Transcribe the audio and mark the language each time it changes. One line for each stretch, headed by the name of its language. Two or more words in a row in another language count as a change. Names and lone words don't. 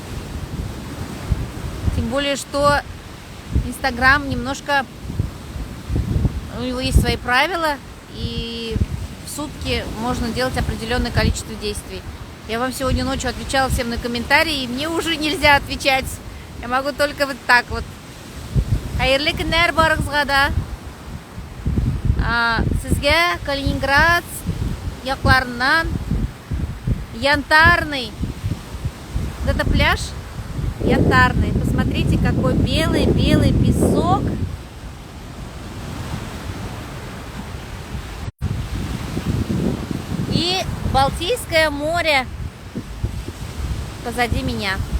Russian: Тем более, что Инстаграм немножко, у него есть свои правила, и в сутки можно делать определенное количество действий. Я вам сегодня ночью отвечала всем на комментарии, и мне уже нельзя отвечать. Я могу только вот так вот.
Tatar: Хайырлы күннәр барыгызга да. Сезгә Калининград якларыннан Янтарный.
Russian: Это пляж Янтарный. Посмотрите, какой белый песок. И Балтийское море позади меня.